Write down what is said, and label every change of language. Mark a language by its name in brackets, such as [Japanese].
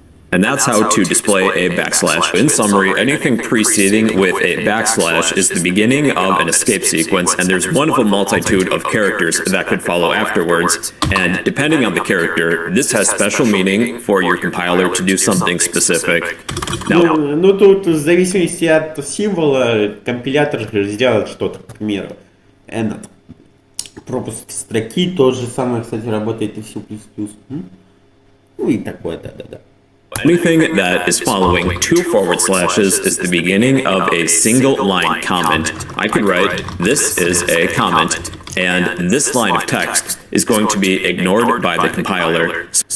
[English] And that's how to display a backslash. In summary, anything preceding with a backslash is the beginning of an escape sequence, and there's one of a multitude of characters that could follow afterwards. And depending on the character, this has special meaning for your compiler to do something specific. Now, [Russian] Ну тут в зависимости от символа компилятор сделает что-то, к примеру. Этот пропуск строки, то же самое, кстати, работает и в C++. Ну и такое, да-да-да. [English] anything that is following two forward slashes is the beginning of a single line comment. I could write, this is a comment, and this line of text is going to be ignored by the compiler.